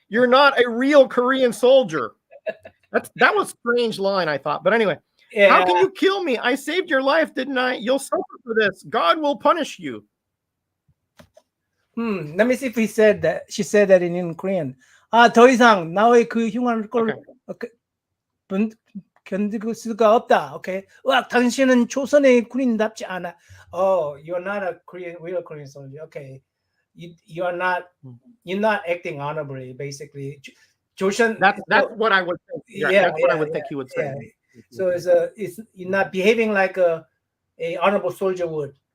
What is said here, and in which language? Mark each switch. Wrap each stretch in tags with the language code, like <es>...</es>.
<en>You're not a real Korean soldier. That was a strange line, I thought. But anyway, how can you kill me? I saved your life, didn't I? You'll suffer for this. God will punish you. Let me see if he said that. She said that in Korean.</en> <ko>더 이상 나의 그 흉한 걸 견딜 수가 없다.</ko> <en>Okay.</en> <ko>당신은 조선의 군인답지 않아.</ko> <en>Oh, you're not a real Korean soldier. Okay. You're not acting honorably, basically. Joseon. That's what I would think. That's what I would think he would say. Yeah. So it's you're not behaving like a honorable soldier would.</en>